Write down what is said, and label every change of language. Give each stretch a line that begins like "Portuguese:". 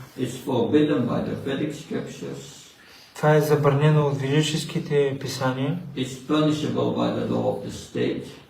English: It's forbidden by the Vedic scriptures.
Bulgarian: Това е забранено от ведическите писания.
English: It's punishable by the law of the state.